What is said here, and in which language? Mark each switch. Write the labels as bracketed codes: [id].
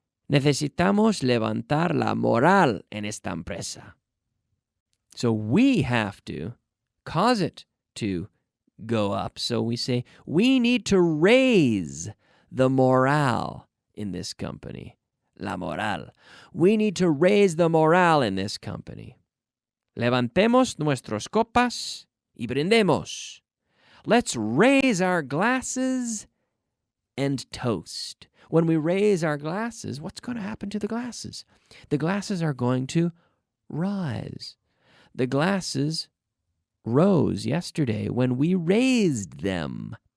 [es] Necesitamos levantar la moral en esta empresa. [en] So we have to cause it to go up. So we say, we need to raise the morale in this company. La moral. We need to raise the morale in this company. [es] Levantemos nuestras copas y brindemos. [en] Let's raise our glasses and toast. When we raise our glasses, what's going to happen to the glasses? The glasses are going to rise. The glasses rose yesterday when we raised them.